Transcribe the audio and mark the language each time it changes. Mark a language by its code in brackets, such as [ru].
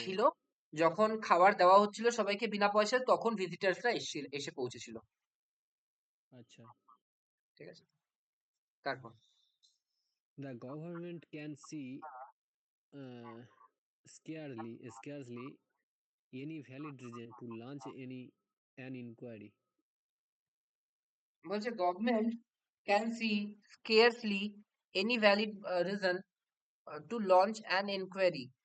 [bn] ছিল, যখন খাবার দেওয়া হচ্ছিল সবাইকে বিনা পয়সায়, তখন ভিজিটার্সরা এসে পৌঁছেছিল, আচ্ছা ঠিক আছে? তারপর [en] the government can see uh, scarcely any valid reason to launch an inquiry বলছে government can see scarcely any valid reason to launch an enquiry.